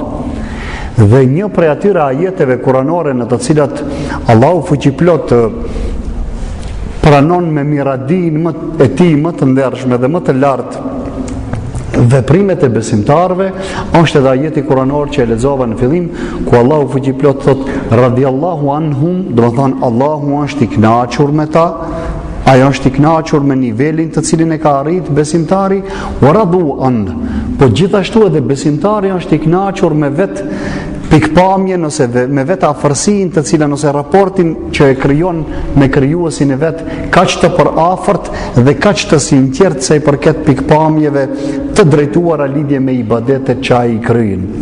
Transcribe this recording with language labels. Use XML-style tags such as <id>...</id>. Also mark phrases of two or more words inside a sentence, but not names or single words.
<sq>Dhe një prej atyre ajeteve kuranore në të cilat Allahu fuqiplot pranon me miradin e tij më të ndershme dhe më të lartë veprimet e besimtarëve, është edhe ajeti kuranor që e lexova në fillim, ku Allahu fuqiplot thot</sq> <ar>رضي الله عنهم,</ar> <sq>do të thonë Allahu është I kënaqur me ta, ai është I kënaqur me nivelin të cilin e ka arrit besimtari,</sq> <ar>ورضوا عن.</ar> <sq>Po gjithashtu edhe besimtari është I kënaqur me vetë pikpamjen ose me vetë afërsinë të cilën ose raportin që e krijon me krijuesin e vet, kaq të përafërt dhe kaq të sinqert sa I përket pikpamjeve të drejtuara lidhje me ibadetet që ai I kryen.</sq>